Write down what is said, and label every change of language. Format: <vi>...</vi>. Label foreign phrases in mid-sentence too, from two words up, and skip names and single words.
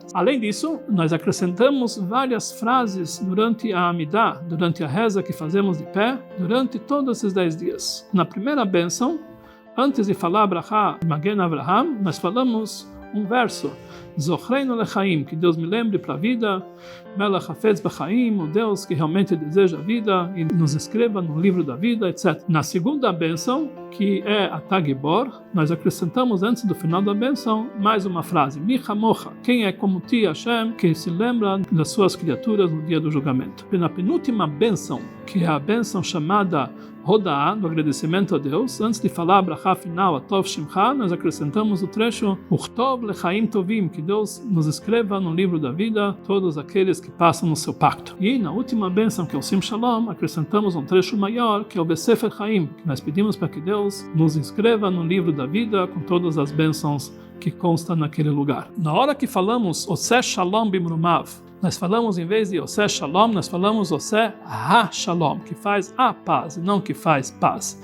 <pt>Além disso, nós acrescentamos várias frases durante a Amidah, durante a reza que fazemos de pé, durante todos esses 10 dias. Na primeira bênção, antes de falar Brachá Magen Avraham, nós falamos um verso,</pt> <he>זכרנו לחיים,</he> <pt>que Deus me lembre para a vida,</pt> <he>מלך חפץ בחיים,</he> <pt>o Deus que realmente deseja a vida e nos escreva no livro da vida, etc. Na segunda bênção, que é a Tagibor, nós acrescentamos antes do final da bênção mais uma frase,</pt> <he>מי כמוך,</he> <pt>quem é como ti, Hashem, que se lembra das suas criaturas no dia do julgamento. E na penúltima bênção, que é a bênção chamada Rodá, do agradecimento a Deus, antes de falar a brachá final, a Tov Shimcha, nós acrescentamos o trecho</pt> <he>וכתוב לחיים טובים,</he> <pt>que Deus nos escreva no livro da vida todos aqueles que passam no seu pacto. E na última bênção, que é o Sim Shalom, acrescentamos um trecho maior, que é o Besefer Chaim, que nós pedimos para que Deus nos inscreva no livro da vida com todas as bênçãos que constam naquele lugar. Na hora que falamos</pt> <he>עושה שלום במרומיו,</he> <pt>nós falamos, em vez de</pt> <he>עושה שלום,</he> <pt>nós falamos</pt> <he>עושה השלום,</he> <pt>que faz a paz, e não que faz paz.</pt>